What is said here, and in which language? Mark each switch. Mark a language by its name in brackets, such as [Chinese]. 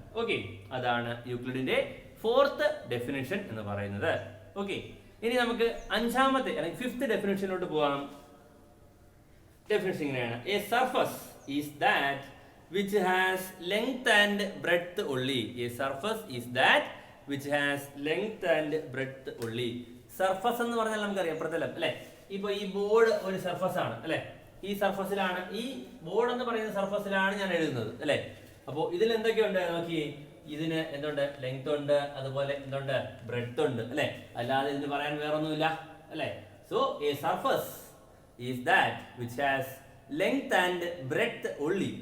[Malayalam] Okay, അതാണ് യൂക്ലിഡിന്റെ fourth definition എന്ന് പറയുന്നത്. ഓക്കെ, ഇനി നമുക്ക് അഞ്ചാമത്തെ അല്ലെങ്കിൽ ഫിഫ്ത്ത് ഡെഫിനിഷനിലോട്ട് പോകാം. ഡെഫിനിഷൻ ഇങ്ങനെയാണ്: [English] A surface is that which has length and breadth only. A surface is that which has length and breadth only. [Malayalam] Surface എന്ന് പറഞ്ഞാൽ നമുക്കറിയാം പ്രതലം അല്ലെ? ഇപ്പൊ ഈ ബോർഡ് ഒരു സർഫസ് ആണ് അല്ലെ? ഈ സർഫസിലാണ്, ഈ ബോർഡ് എന്ന് പറയുന്ന സർഫസിലാണ് ഞാൻ എഴുതുന്നത് അല്ലെ? അപ്പോ ഇതിൽ എന്തൊക്കെയുണ്ട് നോക്കി? ഇതിന് എന്തുണ്ട്? ലെങ്ത് ഉണ്ട്, അതുപോലെ എന്തുണ്ട്? ബ്രെഡ്ത്ത് ഉണ്ട് അല്ലെ? അല്ലാതെ ഇതിന് പറയാൻ വേറൊന്നുമില്ല അല്ലെ? [English] So a surface is that which has length and breadth only.